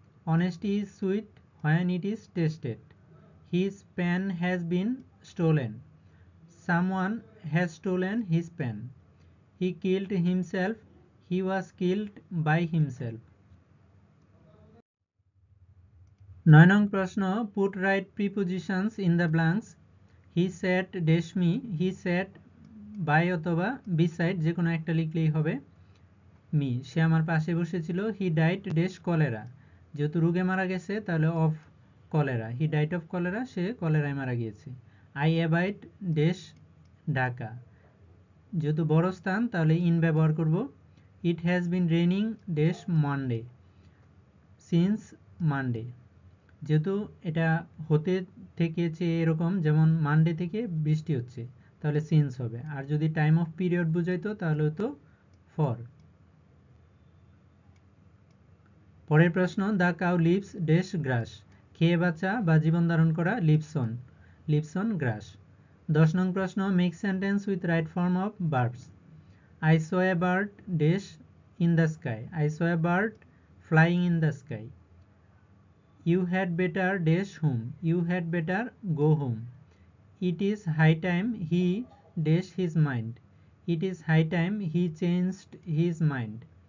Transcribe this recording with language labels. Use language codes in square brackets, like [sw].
[en] Honesty is sweet when it is tasted. His pen has been stolen. Someone has stolen his pen. He killed himself. He was killed by himself. [bn] 9 নং প্রশ্ন, [en] put right prepositions in the blanks. He sat dash me. He sat by [bn] অথবা [en] beside, [bn] যে কোনো একটা লিখলেই হবে। Me, সে আমার পাশে বসেছিল। [en] He died dash cholera. [bn] যেহেতু রোগে মারা গেছে তাহলে [en] Of cholera. He died of cholera, [bn] সে কলেরায় মারা গিয়েছে। [en] I abide dash Dhaka. [bn] যেহেতু বড় স্থান তাহলে ইন ব্যবহার করব। [en] It has been raining dash Monday. Since Monday. [bn] যেহেতু এটা হতে থেকে চেয়ে এরকম, যেমন মানডে থেকে বৃষ্টি হচ্ছে, তাহলে সিন্স হবে। আর যদি টাইম অফ পিরিয়ড বুঝাইতো তাহলে হতো ফর। পরের প্রশ্ন, [en] the cow lives dash grass, [bn] খেয়ে বাঁচা বা জীবন ধারণ করা [en] Lives on grass. [bn] 10 নং প্রশ্ন, [en] Make sentence with right form of verbs. I saw a bird dash in the sky. I saw a bird flying in the sky. You had better dash home. You had better go home. It is high time he dash his mind. It is high time he changed his mind.